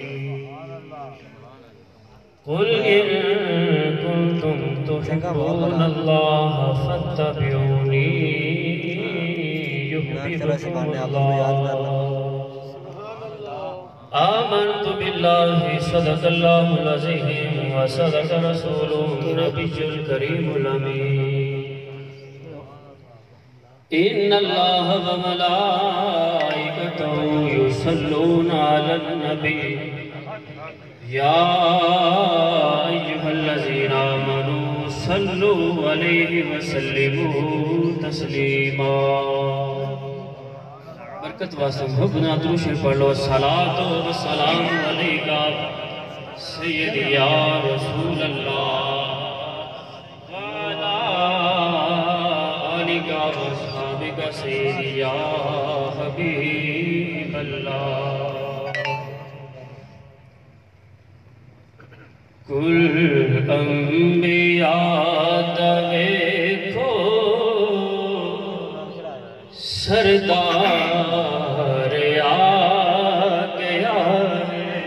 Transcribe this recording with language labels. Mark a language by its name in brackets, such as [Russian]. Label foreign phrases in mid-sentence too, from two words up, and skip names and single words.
[Arabic] قل إن كنتم تحبون الله فاتبعوني يحببكم الله. آمنت بالله صدق الله العظيم و صدق رسوله النبي الكريم الأمين. إن الله و ملائكته يصلون على النبي يا أيها الذين آمنوا صلوا عليه و سلموا تسليما. [Urdu] برکت واسطے محبت درود پڑھ لو. [Arabic] الصلاة و السلام عليك سيدي يا رسول الله و على آلك و أصحابك سيدي يا حبيب الله. [Urdu] کل انبیا دیکھو سردار آ گیا ہے.